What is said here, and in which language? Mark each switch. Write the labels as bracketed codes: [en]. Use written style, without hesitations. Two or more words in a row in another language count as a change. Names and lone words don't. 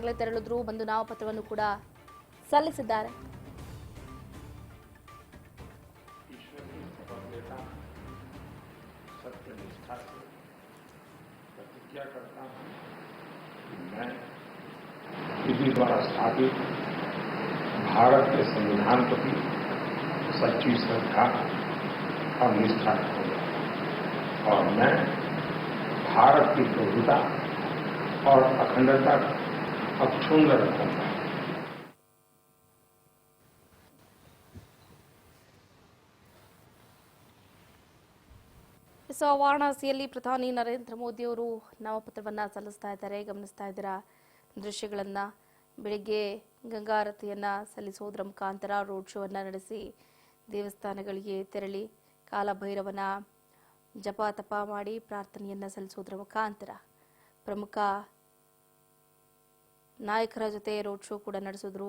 [kn] ಬಂದು ನಾಮಪತ್ರವನ್ನು ಕೂಡ ಸಲ್ಲಿಸಿದ್ದಾರೆ. [hi] ईश्वर की शपथ लेता हूँ, सत्य निष्ठा से प्रतिज्ञा करता हूँ कि मैं विधि द्वारा स्थापित भारत के संविधान प्रति सच्ची श्रद्धा और निष्ठा रखूंगा और मैं भारत की प्रभुता और अखंडता अक्षुण्ण रखूंगा। [kn] ಸೊ ವಾರಣಾಸಿಯಲ್ಲಿ ಪ್ರಧಾನಿ ನರೇಂದ್ರ ಮೋದಿ ಅವರು ನಾಮಪತ್ರವನ್ನ ಸಲ್ಲಿಸ್ತಾ ಇದ್ದಾರೆ. ಗಮನಿಸ್ತಾ ಇದ್ದೀರಾ ದೃಶ್ಯಗಳನ್ನ. ಬೆಳಿಗ್ಗೆ ಗಂಗಾರತಿಯನ್ನ ಸಲ್ಲಿಸೋದ್ರ ಮುಖಾಂತರ ರೋಡ್ ಶೋವನ್ನ ನಡೆಸಿ ದೇವಸ್ಥಾನಗಳಿಗೆ ತೆರಳಿ ಕಾಲಭೈರವನ ಜಪ ತಪ ಮಾಡಿ ಪ್ರಾರ್ಥನೆಯನ್ನ ಸಲ್ಲಿಸೋದ್ರ ಮುಖಾಂತರ ಪ್ರಮುಖ ನಾಯಕರ ಜೊತೆ [en] road show [kn] ಕೂಡ ನಡೆಸಿದ್ರು.